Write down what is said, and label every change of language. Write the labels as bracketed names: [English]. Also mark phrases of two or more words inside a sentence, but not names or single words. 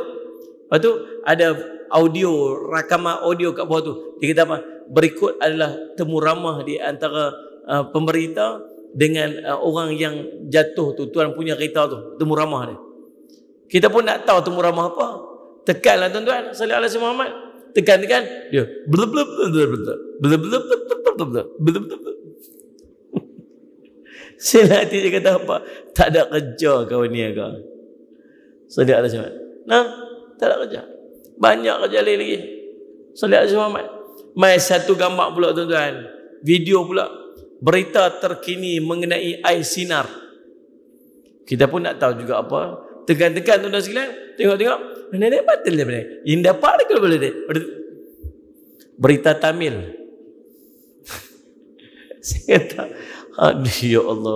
[Malay] Lepas tu ada audio, rakaman audio kat bawah tu. Dia kata apa? Berikut adalah temu ramah di antara pemberita dengan orang yang jatuh tu, tuan punya kereta tu, temu ramah dia. Kita pun nak tahu temu ramah apa. Tekanlah tuan-tuan, [Arabic] صلى الله عليه وسلم [Malay] Muhammad. Tekan dia. Blub blub blub blub blub blub blub blub blub. Selati dia kata apa? Tak ada kerja kau ni kau. [Arabic] صلى الله عليه وسلم. [Malay] Nah, tak ada kerja. Banyak kerja lagi. [Arabic] صلى الله عليه وسلم. [Malay] Mai satu gambar pula tuan-tuan. Video pula. Berita terkini mengenai air sinar. Kita pun nak tahu juga apa. Tekan-tekan tuan-tuan sekalian. Tengok-tengok. Nenek batal dia benar. Ini dapat ke boleh dia? Berita Tamil. Saya kata, aduh [Arabic] يا الله.